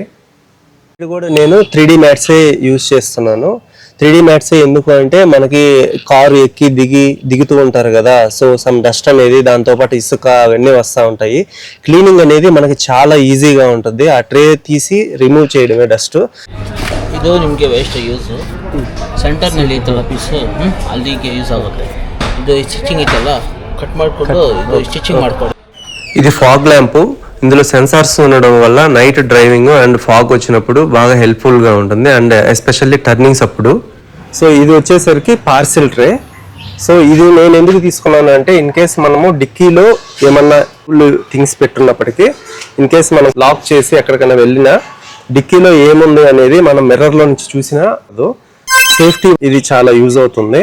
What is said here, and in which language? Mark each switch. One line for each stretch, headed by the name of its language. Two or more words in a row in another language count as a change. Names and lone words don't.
Telugu: ఇది కూడా నేను 3D మ్యాట్సే యూజ్ చేస్తున్నాను. 3D మ్యాట్సే ఎందుకు అంటే, మనకి కారు ఎక్కి దిగుతూ ఉంటారు కదా,
English: so some dust
Telugu: అనేది, దాంతోపాటు ఇసుక అవన్నీ వస్తూ ఉంటాయి. క్లీనింగ్ అనేది మనకి చాలా ఈజీగా ఉంటుంది. ఆ ట్రే తీసి రిమూవ్ చేయడమే డస్ట్.
Kannada: ಇದು ನಿಮಗೆ
English: waste use
Kannada: ಸೆಂಟರ್ನಲ್ಲಿ ಇತ್ತಲ್ಲ ಪೀಸು ಅಲ್ಲಿಗೆ ಯೂಸ್ ಆಗುತ್ತೆ. ಇದು ಸ್ಟಿಚಿಂಗ್ ಇತ್ತಲ್ಲ ಕಟ್ ಮಾಡಿಕೊಂಡು ಇದು ಸ್ಟಿಚಿಂಗ್ ಮಾಡ್ಕೊಂಡು.
Telugu: ఇది
English: fog lamp.
Telugu: ఇందులో సెన్సార్స్ ఉండడం వల్ల
English: night driving and fog
Telugu: వచ్చినప్పుడు బాగా హెల్ప్ఫుల్గా ఉంటుంది,
English: and especially turnings
Telugu: అప్పుడు. సో ఇది వచ్చేసరికి
English: parcel tray.
Telugu: సో ఇది నేను ఎందుకు తీసుకున్నాను అంటే,
English: in case
Telugu: మనము డిక్కీలో ఏమన్నా థింగ్స్ పెట్టున్నప్పటికీ
English: in case
Telugu: మనం లాక్ చేసి ఎక్కడికైనా వెళ్ళినా డిక్కీలో ఏముంది అనేది మనం మిర్రర్లో నుంచి చూసినా సేఫ్టీ ఇది చాలా యూజ్ అవుతుంది.